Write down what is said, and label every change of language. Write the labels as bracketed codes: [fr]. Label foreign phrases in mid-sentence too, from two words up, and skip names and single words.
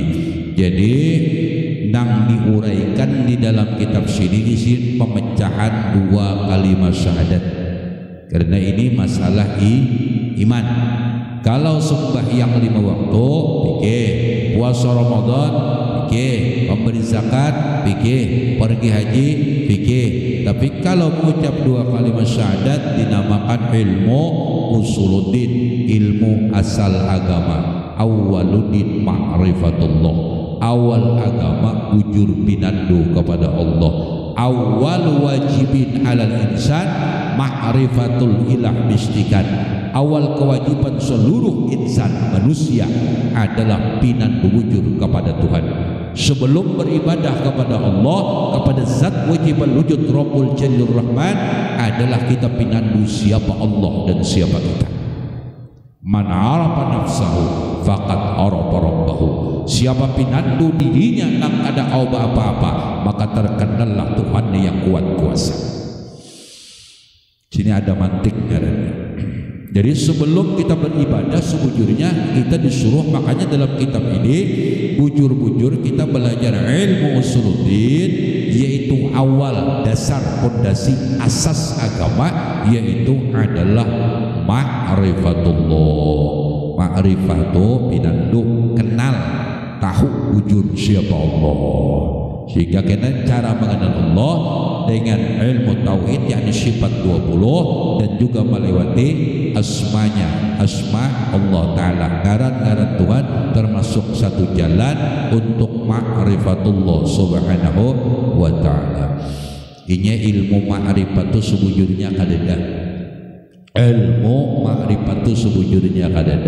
[bjn] Jadi nang diuraikan di dalam kitab sini di sini pemecahan 2 kalimat syahadat, karena ini masalah iman. [id] Kalau sembahyang 5 waktu, fikih, puasa Ramadan, fikih, memberi zakat, fikih, pergi haji, fikih. Tapi kalau mengucap 2 kalimat syahadat dinamakan ilmu usuluddin, ilmu asal agama. [ar] أول الدين معرفة الله, [bjn] awal agama bujur pinandu kepada Allah. [ar] أول واجب على الإنسان معرفة الإله باستيقان. [bjn] Awal kewajiban seluruh insan manusia adalah pinandu bujur kepada Tuhan. Sebelum beribadah kepada Allah, kepada zat wajib wujud Rabbul Jalil Rahman, adalah kita pinandu siapa Allah dan siapa kita. [ar] من عرف نفسه فقد عرف ربه. [bjn] Siapa pinandu dirinya nang ada apa-apa, maka terkenallah Tuhan yang kuat kuasa. Sini ada mantiknya. Jadi sebelum kita beribadah sebujurnya kita disuruh, makanya dalam kitab ini bujur-bujur kita belajar ilmu usuluddin, [id] yaitu awal dasar fondasi asas agama, yaitu adalah ma'rifatullah. [bjn] Ma'rifatu pinandu, kenal, tahu wujud siapa Allah. [id] Sehingga kita cara mengenal Allah dengan ilmu tauhid, yakni sifat 20, dan juga melewati asmanya, [ar] أسماء الله تعالى, [bjn] ngaran-ngaran Tuhan, termasuk satu jalan untuk ma'rifatullah [ar] سبحانه وتعالى. [bjn] Ini ilmu ma'rifat itu sebujurnya kadada, ilmu ma'rifat itu sebujurnya kadada.